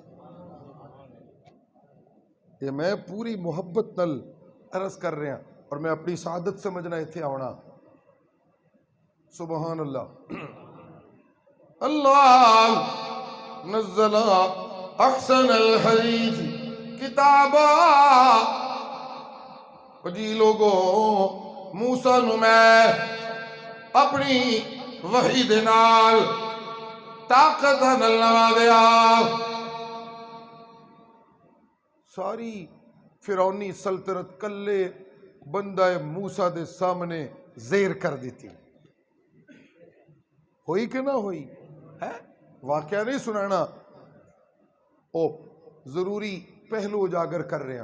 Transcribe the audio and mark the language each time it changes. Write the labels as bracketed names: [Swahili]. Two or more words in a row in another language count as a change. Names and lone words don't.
[Punjabi] یہ میں پوری محبت نال عرض کر رہے ہیں اور میں اپنی سعادت سمجھنا ایتھے آونا۔ [Arabic] سبحان اللہ اللہ نزل احسن الحدیث کتابا۔ [Punjabi] جی لوگوں موسیٰ نو میں اپنی وحی دے نال طاقت نال نوازیا، ساری فرعونی سلطنت کلے بندہ موسیٰ دے سامنے زیر کر دیتی۔ ہوئی کہ نہ ہوئی ہے؟ واقعہ نہیں سنانا، او ضروری پہلو اجاگر کر رہے ہیں۔